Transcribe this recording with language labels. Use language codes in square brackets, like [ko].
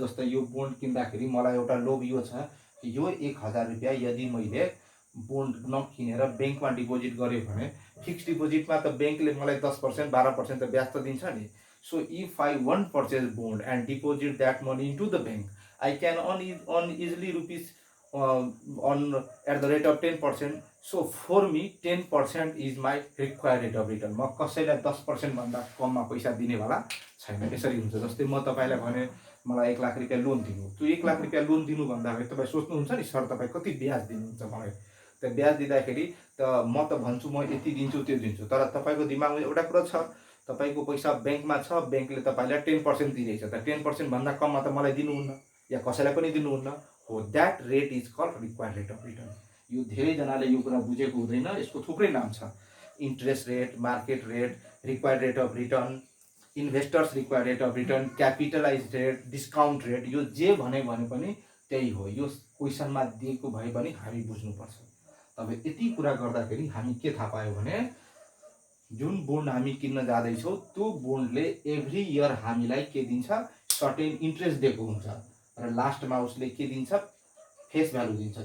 [ne] जस्तै यो बोन्ड किन्दाखेरि मलाई एउटा लोभ यो छ कि यो 1000 रुपियाँ यदि मैले बोन्ड नकिनेर ब्याङ्कमा डिपोजिट गरेँ भने फिक्स डिपोजिटमा त ब्याङ्कले मलाई 10% 12% त ब्याज त दिन्छ नि। [en] So if I want purchase bond and deposit that money into the bank, I can earn easily rupees on at the rate of 10%. So for me 10% is my required rate of return. [ne] म कसैलाई 10% भन्दा कममा पैसा दिनेवाला छैन। यसरी हुन्छ। जस्तै म तपाईँलाई भने मलाई 1 लाख रुपियाँ लोन दिनु, त्यो 1 लाख रुपियाँ लोन दिनु भन्दाखेरि तपाईँ सोच्नुहुन्छ नि सर तपाईँ कति ब्याज दिनुहुन्छ मलाई। त ब्याज दिँदाखेरि त म त भन्छु म यति दिन्छु त्यो दिन्छु, तर तपाईँको दिमागमा एउटा कुरा छ, तपाईँको पैसा ब्याङ्कमा छ, ब्याङ्कले तपाईँलाई 10% दिइरहेछ, त 10% भन्दा कममा त मलाई दिनुहुन्न या कसैलाई पनि दिनुहुन्न हो। [en] That rate is called required rate of return. [ne] यो धेरैजनाले यो कुरा बुझेको हुँदैन, यसको थुप्रै नाम छ। Interest rate, market rate, required rate of return, investors required rate of return, capitalise rate, discount rate, यो जे भने पनि त्यही हो। यो क्वेसनमा दिएको भए पनि हामी बुझ्नुपर्छ। अब यति कुरा गर्दाखेरि हामी के थाहा पायो भने जुन बोन्ड हामी किन्न जाँदैछौँ त्यो बोन्डले एभ्री इयर हामीलाई के दिन्छ, सर्टेन इन्ट्रेस्ट दिएको हुन्छ र लास्टमा उसले के दिन्छ, फेस भ्यालु दिन्छ।